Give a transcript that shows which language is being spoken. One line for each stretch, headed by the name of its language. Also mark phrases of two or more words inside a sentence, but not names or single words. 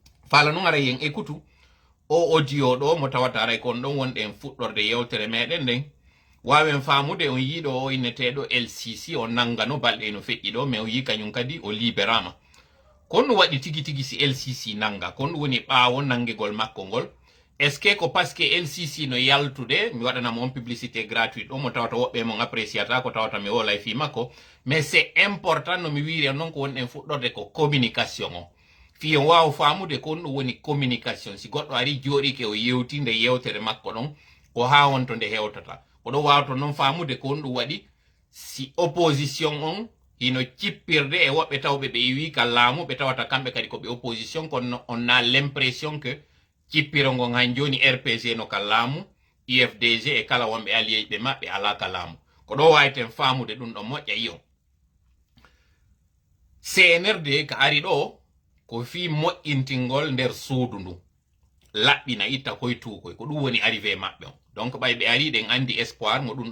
Fula: fala non ara yen ekutu o audio ɗo mo tawata aray kon ɗon wonɗen fuɗɗorde yewtere meɗen nden wawen famude on yiɗo o inneteɗo LCC o nangano balɗe no feƴƴi ɗo mais o yi kañum kadi o libérama kon ɗum waɗi tigi tigi si LCC nanga kon ɗum woni ɓaawo nangegol makko ngol
French: est ce que
Fula: ko
French: parce que
Fula: LCC no yaltude mi waɗanamo on
French: publicité gratuite
Fula: ɗo mo tawata woɓɓe mon appréciata ko tawata mi wolay fi makko
French: mais c'est important
Fula: no mi wiri noon ko wonɗen fuɗɗorde ko communication o fi on wawa famude kon ɗum woni communication si goɗɗo ari jooɗike o yewti nde yewtere makko ɗon ko ha wonto nde hewtata oɗo wawto noon famude kon ɗum waɗi si opposition on hino cippirde e woɓɓe tawɓe ɓe wi ka laamu ɓe tawata kamɓe kadi koɓe opposition kono on
French: a l'impression que
Fula: cippiro ngon han joni RPG no ka laamu UFDG e kala wonɓe allié ɓe maɓɓe ala ka laamu ko ɗo wawiten famude ɗum ɗo moƴƴa yiyo CNRD ka ari ɗo ko fi moƴƴintingol nder suudu ndu laɓɓina itta koytukoy ko ɗum woni arrivé maɓɓe on donc ɓay ɓe ari ɗen andi espoir mo ɗum